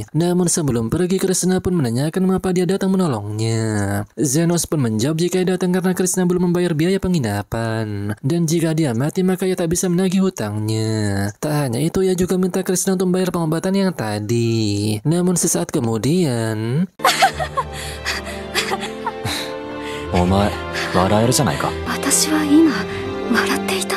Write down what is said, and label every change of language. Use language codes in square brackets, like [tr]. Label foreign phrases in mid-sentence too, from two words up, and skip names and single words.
[id] Namun sebelum pergi, Krishna pun menanyakan mengapa dia datang menolongnya. Zenos pun menjawab jika ia datang karena Krishna belum membayar biaya penginapan. Dan jika dia mati maka ia tak bisa menagih hutangnya. Tak hanya itu, ia juga minta Krishna untuk membayar pengobatan yang tadi. Namun sesaat kemudian, [ja] お前笑えるじゃないか。私は今笑って